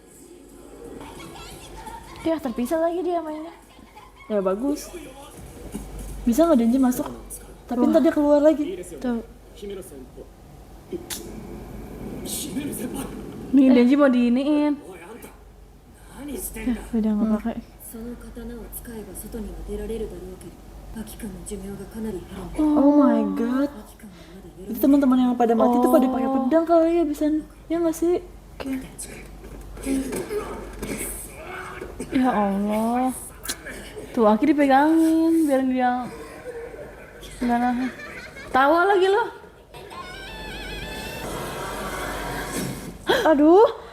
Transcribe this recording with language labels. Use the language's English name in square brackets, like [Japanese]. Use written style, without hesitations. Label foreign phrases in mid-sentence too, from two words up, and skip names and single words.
[Indonesian] Ya terpisah lagi dia mainnya. Ya bagus. Bisa nggak Denji masuk? Tapi ntar dia keluar lagi. Tuh. Nih Denji mau diiniin. Udah nggak pakai. [Japanese] その刀を使えば外には出られるだろうけどアキ君の寿命がかなり減る [English] Oh my god. [Japanese] アキ君はまだ許 [Indonesian] Itu teman-teman yang pada mati tuh pada pakai pedang kali ya bisa. Ya nggak sih? Ya Allah. Tuh Aki dipegangin biar dia nggak nahan. Tawa lagi lo. Aduh.